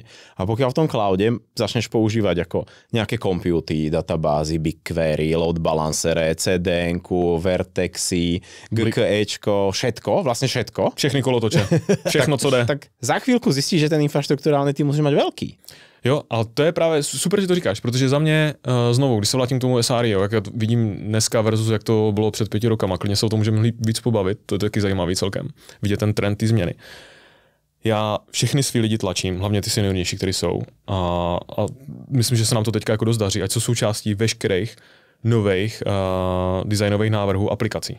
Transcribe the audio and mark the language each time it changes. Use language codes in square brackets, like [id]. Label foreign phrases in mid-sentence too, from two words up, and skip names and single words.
[sk] A pokiaľ v tom cloude začneš používať ako nejaké computy, databázy, BigQuery, [en] load balancere, [sk] CDNku, Vertexy, GKEčko, vlastne všetko. [cs] Všechny kolotoče, všechno, co jde. [sk] Tak za chvíľku zistíš, že ten infraštruktúrálny tým musíš mať veľký. [cs] Jo, ale to je právě super, že to říkáš, protože za mě znovu, když se vrátím k tomu SRE, jak já to vidím dneska versus jak to bylo před 5 rokama, klidně se o tom můžeme víc pobavit, to je taky zajímavý celkem, vidět ten trend, ty změny. Já všechny svý lidi tlačím, hlavně ty seniornější, kteří jsou a myslím, že se nám to teďka jako dost daří, ať jsou součástí veškerých nových designových návrhů aplikací.